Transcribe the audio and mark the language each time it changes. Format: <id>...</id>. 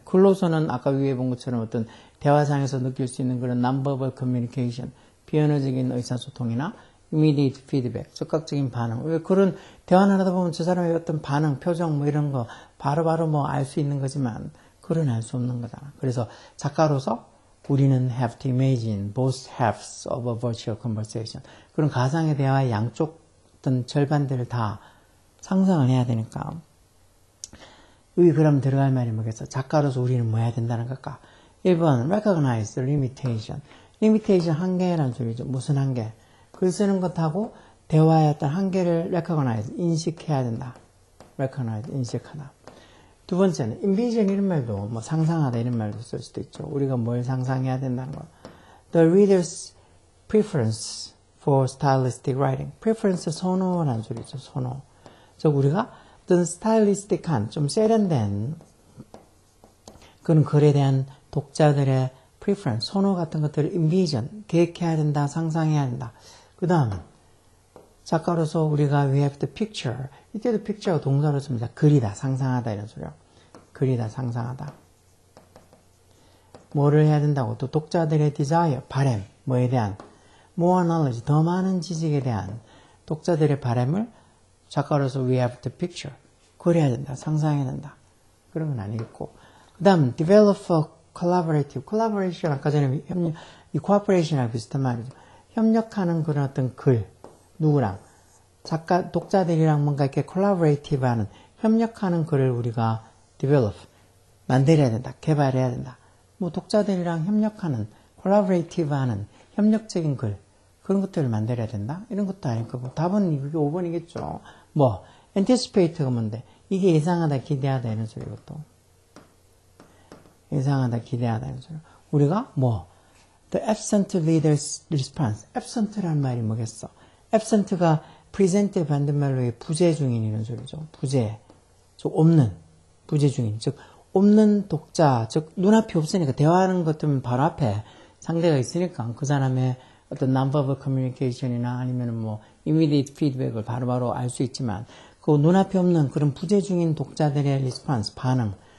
<ko>글로서는 아까 위에 본 것처럼 어떤 대화상에서 느낄 수 있는 그런</ko> <en>non-verbal communication,</en> <ko>비언어적인 의사소통이나</ko> <en>immediate feedback,</en> <ko>즉각적인 반응. 왜 그런 대화를 하다 보면 저 사람의 어떤 반응, 표정 뭐 이런 거 바로바로 뭐 알 수 있는 거지만 글은 알 수 없는 거잖아. 그래서 작가로서 우리는</ko> <en>have to imagine both halves of a virtual conversation.</en> <ko>그런 가상의 대화의 양쪽 어떤 절반들을 다 상상을 해야 되니까. 여기 그럼 들어갈 말이 뭐겠어? 작가로서 우리는 뭐 해야 된다는 걸까? 1번,</ko> <en>recognize the limitation.</en> <ko>limitation 한계라는 소리죠. 무슨 한계? 글 쓰는 것하고 대화의 어떤 한계를 recognize, 인식해야 된다. recognize, 인식하다. 두 번째는 envision 이런 말도 뭐 상상하다 이런 말도 쓸 수도 있죠. 우리가 뭘 상상해야 된다는 거.</ko> <en>The reader's preference for stylistic writing.</en> <ko>preference 선호라는 소리죠. 선호. 즉 우리가 어떤 스타일리스틱한 좀 세련된 그런 글에 대한 독자들의 preference, 선호 같은 것들을 envision, 계획해야 된다, 상상해야 된다. 그 다음은 작가로서 우리가</ko> <en>we have to picture.</en> <ko>이때도 picture가 동사로 씁니다. 그리다, 상상하다 이런 소리요. 그리다, 상상하다. 뭐를 해야 된다고? 또 독자들의 desire, 바람, 뭐에 대한 more knowledge, 더 많은 지식에 대한 독자들의 바람을 작가로서</ko> <en>we have to picture.</en> <ko>그려야 된다, 상상해야 된다. 그런 건 아니겠고. 그 다음</ko> <en>develop a collaborative.</en> <ko>collaboration 아까 전에 이 cooperation이랑 비슷한 말이죠. 협력하는 그런 어떤 글. 누구랑? 작가, 독자들이랑 뭔가 이렇게 collaborative 하는, 협력하는 글을 우리가 develop, 만들어야 된다. 개발해야 된다. 뭐 독자들이랑 협력하는, collaborative 하는, 협력적인 글. 그런 것들을 만들어야 된다? 이런 것도 아니고, 뭐 답은 이게 5번이겠죠. 뭐, anticipate가 뭔데? 이게 예상하다, 기대하다 이런 소리고 또. 예상하다, 기대하다 이런 소리. 우리가 뭐,</ko> <en>the absent reader's response.</en> <ko>absent라는 말이 뭐겠어? absent가 present의 반대말로 부재중인 이런 소리죠. 부재. 즉, 없는. 부재중인. 즉, 없는 독자. 즉, 눈앞이 없으니까 대화하는 것들은 바로 앞에 상대가 있으니까 그 사람의 어떤</ko> <en>non-verbal communication</en> <ko>이나 아니면 뭐</ko> <en>immediate feedback</en> <ko>을 바로바로 알 수 있지만 그 눈앞에 없는 그런 부재중인 독자들의 response, 반응.</ko>